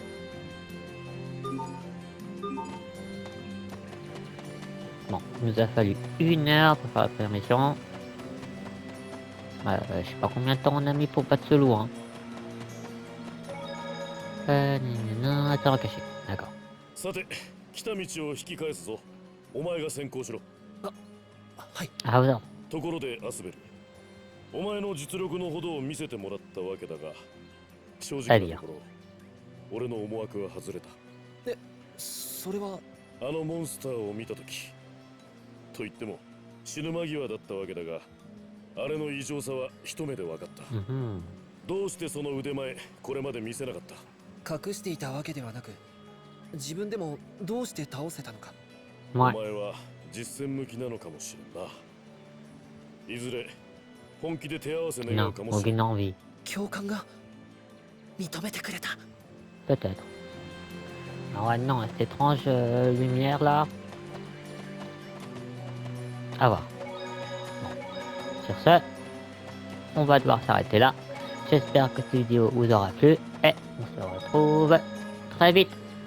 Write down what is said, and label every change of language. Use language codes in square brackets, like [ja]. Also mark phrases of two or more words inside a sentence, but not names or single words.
[fr] Bon, il nous a fallu 1 heure pour faire la première mission. Je sais pas combien de temps on a mis pour battre ce loup. Hein. Attends, caché. D'accord. [ja] さて、来た道を引き返すぞ。お前が先行しろ。はい。 [fr] Ah, vous en. [ja] ところでアスベル、お前の実力のほどを見せてもらったわけだが、正直なところ、俺の思惑は外れた。それはあのモンスターを見たとき、と言っても死ぬ間際だったわけだが、あれの異常さは一目で分かった。どうしてその腕前、これまで見せなかった？隠していたわけではなく、自分でもどうして倒せたのか。お [fr] Ouais. [ja] 前は実戦向きなのかもしれんな。いずれ本気で手合わせ願 [fr] Non, [ja] うかもしれん。 [fr] aucune envie. [ja] 教官が認めてくれた。 [fr] Peut-être. Ah ouais, non, cette étrange lumière là. À voir. Bon. Sur ce, on va devoir s'arrêter là. J'espère que cette vidéo vous aura plu et on se retrouve très vite.